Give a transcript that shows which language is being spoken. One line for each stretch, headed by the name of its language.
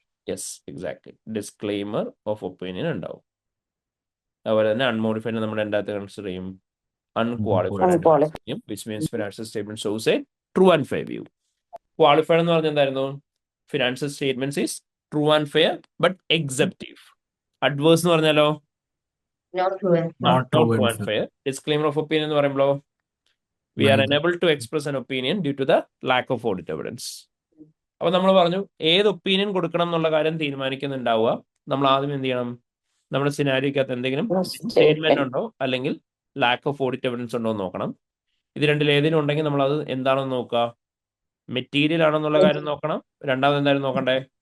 Malayalam: Yes, exactly. Disclaimer of opinion ഉണ്ടാവും. അതുപോലെ തന്നെ അൺമോഡിഫൈഡ് നമ്മുടെ എന്താ കൺസിഡർ ചെയ്യും?
English: Unqualified, which means financial statement shows a true and fair view.
Malayalam: Qualified എന്ന് പറഞ്ഞാൽ എന്തായിരുന്നു?
English: Financial statements is true and fair but exemptive.
Malayalam: Adverse എന്ന് പറഞ്ഞാലോ?
English: Not true and fair. Disclaimer of opinion
Malayalam: എന്ന് പറയുമ്പോഴോ?
English: We are unable to express an opinion due to the lack of audit evidence.
Malayalam: അപ്പൊ നമ്മൾ പറഞ്ഞു ഏത് ഒപ്പീനിയൻ കൊടുക്കണം എന്നുള്ള കാര്യം തീരുമാനിക്കുന്നുണ്ടാവുക. നമ്മൾ ആദ്യം എന്ത് ചെയ്യണം? നമ്മുടെ സിനാരിയോക്കകത്ത് എന്തെങ്കിലും സ്റ്റേറ്റ്മെന്റ് ഉണ്ടോ അല്ലെങ്കിൽ ലാക്ക് ഓഫ് ഓഡിറ്റ് എവിഡൻസ് ഉണ്ടോ എന്ന് നോക്കണം. ഇത് രണ്ടിൽ ഏതെങ്കിലും ഉണ്ടെങ്കിൽ നമ്മൾ അത് എന്താണെന്ന് നോക്കുക? മെറ്റീരിയൽ ആണെന്നുള്ള കാര്യം നോക്കണം. രണ്ടാമത് എന്തായാലും നോക്കണ്ടേ?